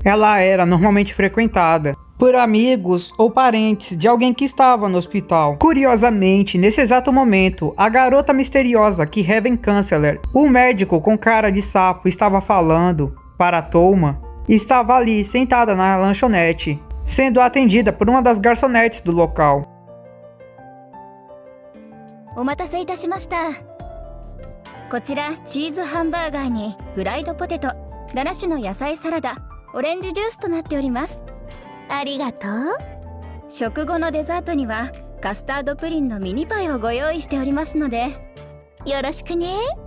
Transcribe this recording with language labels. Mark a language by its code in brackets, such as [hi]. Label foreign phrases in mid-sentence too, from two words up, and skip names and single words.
[pt] Ela era normalmente frequentada por amigos ou parentes de alguém que estava no hospital. Curiosamente, nesse exato momento, a garota misteriosa que Heaven Canceller, o médico com cara de sapo, estava falando para Toma, estava ali sentada na lanchonete, sendo atendida por uma das garçonetes do local. [ja] お待たせいたしました。こちらチーズハンバーガーにフライドポテト、7種の野菜サラダ、オレンジジュースとなっております。ありがとう。食後のデザートにはカスタードプリンのミニパイをご用意しておりますのでよろしくね。